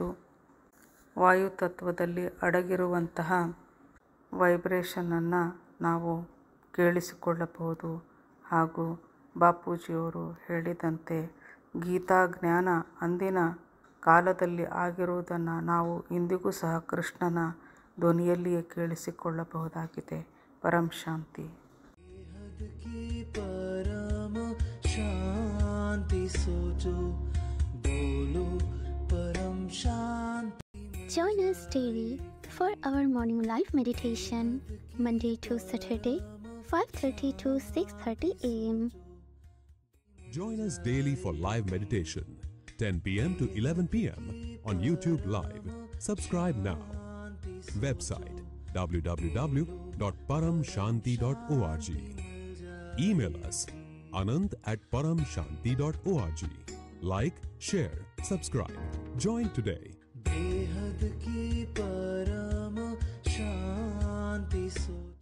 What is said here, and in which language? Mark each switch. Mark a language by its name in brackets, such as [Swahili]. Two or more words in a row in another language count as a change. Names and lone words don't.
[Kannada] ವಾಯುತತ್ವದಲ್ಲಿ ಅಡಗಿರುವಂತಹ ವೈಬ್ರೇಷನನ್ನು ನಾವು ಕೇಳಿಸಿಕೊಳ್ಳಬಹುದು. ಹಾಗೂ ಬಾಪೂಜಿಯವರು ಹೇಳಿದಂತೆ ಗೀತಾ ಜ್ಞಾನ ಅಂದಿನ ಕಾಲದಲ್ಲಿ ಆಗಿರುವುದನ್ನು ನಾವು ಇಂದಿಗೂ ಸಹ ಕೃಷ್ಣನ ಧ್ವನಿಯಲ್ಲಿಯೇ ಕೇಳಿಸಿಕೊಳ್ಳಬಹುದಾಗಿದೆ. ಪರಂ ಶಾಂತಿ. [Hindi] परम शांति सोचो बोलो परम शांति. [English] Join us daily for our morning live meditation, Monday to Saturday, 5:30 to 6:30 a.m. Join us daily for live meditation, 10 p.m. to 11 p.m. on YouTube Live. Subscribe now. Website www.paramshanti.org. Email us anant@paramshanti.org. Like, share, subscribe. Join today. [Hindi] बेहद की परम शांति सोचो.